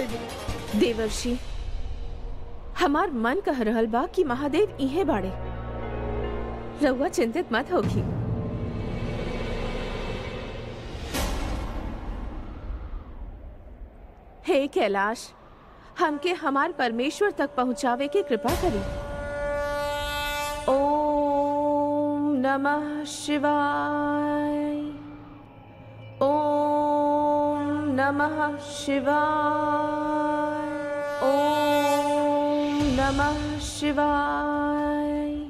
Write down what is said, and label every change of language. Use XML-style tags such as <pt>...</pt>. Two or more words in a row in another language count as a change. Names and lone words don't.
<bho>देवर्षि, हमार मन कह रहल बा कि महादेव इहे बाड़े, रउआ चिंतित मत होगी। हे कैलाश, हमके हमार परमेश्वर तक पहुंचावे की कृपा करी।</bho> <sa>ओम नमः शिवाय। ओम नमः शिवाय। ओम नमः शिवाय।</sa>